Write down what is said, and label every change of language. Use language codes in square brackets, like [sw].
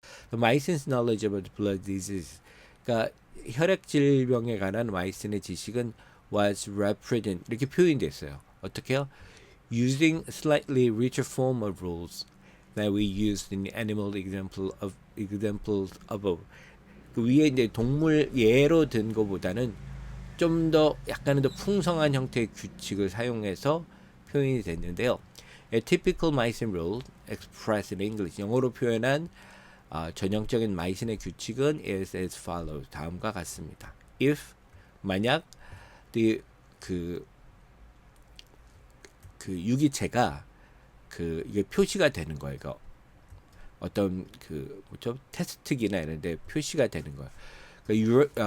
[en] The Maison's knowledge about blood disease, [ko] 그러니까 혈액 질병에 관한 마이슨의 지식은 [en] was represented [ko] 이렇게 표현됐어요. 어떻게요? [en] Using slightly richer form of rules that we used in the animal examples above. [ko] 그 위에 이제 동물 예로 든 것보다는 좀 더 약간은 더 풍성한 형태의 규칙을 사용해서 표현이 됐는데요. [en] A typical Meissen rule expressed in English. [ko] 영어로 표현한 전형적인 마이슨의 규칙은 [en] is as follows. [ko] 다음과 같습니다. If 만약 그 유기체가 이게 표시가 되는 거예요. 이거 어떤 뭐죠? 테스트기나 이런데 표시가 되는 거예요.